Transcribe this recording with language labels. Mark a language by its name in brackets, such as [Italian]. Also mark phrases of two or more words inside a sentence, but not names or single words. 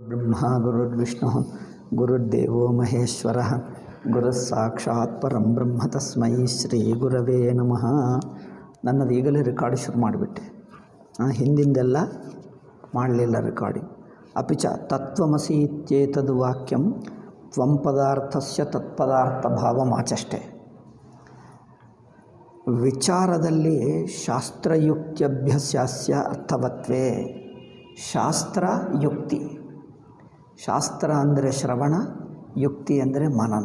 [Sanskrit] ಬ್ರಹ್ಮ ಗುರುರ್ವಿಷ್ಣು ಗುರುರ್ದೇವೋ ಮಹೇಶ್ವರ ಗುರುಸ್ಸಾಕ್ಷಾತ್ ಪರಂ ಬ್ರಹ್ಮ ತಸ್ಮೈ ಶ್ರೀ ಗುರವೇ ನಮಃ. [Kannada] ನನ್ನದು ಈಗಲೇ ರೆಕಾರ್ಡ್ ಶುರು ಮಾಡಿಬಿಟ್ಟೆ, ಹಿಂದಿಂದೆಲ್ಲ ಮಾಡಲಿಲ್ಲ ರೆಕಾರ್ಡಿಂಗ್. [Sanskrit] ಅಪಿ ಚ ತತ್ವಮಸಿ ಇತ್ಯೇತದ್ ವಾಕ್ಯಂ ತ್ವಂ ಪದಾರ್ಥಸ್ಯ ತತ್ಪದಾರ್ಥ ಭಾವಮಾಚಷ್ಟೆ. ವಿಚಾರದಲ್ಲಿ ಶಾಸ್ತ್ರಯುಕ್ತ್ಯಭ್ಯಸ್ಯಾಸ್ಯ ಅರ್ಥವತ್ವೇ. [Kannada] ಶಾಸ್ತ್ರಯುಕ್ತಿ, ಶಾಸ್ತ್ರ ಅಂದರೆ ಶ್ರವಣ, ಯುಕ್ತಿ ಅಂದರೆ ಮನನ.